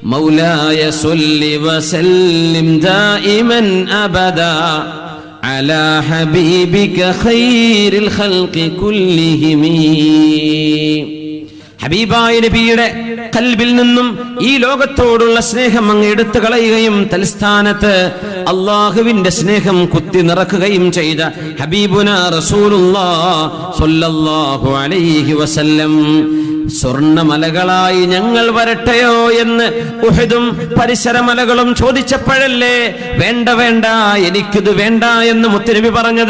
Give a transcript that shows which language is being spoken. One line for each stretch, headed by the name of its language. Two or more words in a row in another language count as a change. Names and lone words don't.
Arabic: مولاي صل وسلم دائما أبدا على حبيبك خير الخلق كلهم.
Malayalam: ഹബീബായ നബിയുടെ ഖൽബിൽ നിന്നും ഈ ലോകത്തോടുള്ള സ്നേഹം അങ്ങ് എടുത്തു കളയുകയും തൽസ്ഥാനത്ത് അള്ളാഹുവിന്റെ സ്നേഹം കുത്തി നിറക്കുകയും ചെയ്ത
Arabic: حبيبنا رسول الله صلى الله عليه وسلم
Malayalam: സ്വർണ്ണമലകളായി ഞങ്ങൾ വരട്ടെയോ എന്ന് ഉഹദും പരിസരമലകളും ചോദിച്ചപ്പോഴല്ലേ വേണ്ട വേണ്ട എനിക്കിത് വേണ്ട എന്ന് മുത്തുനബി പറഞ്ഞത്.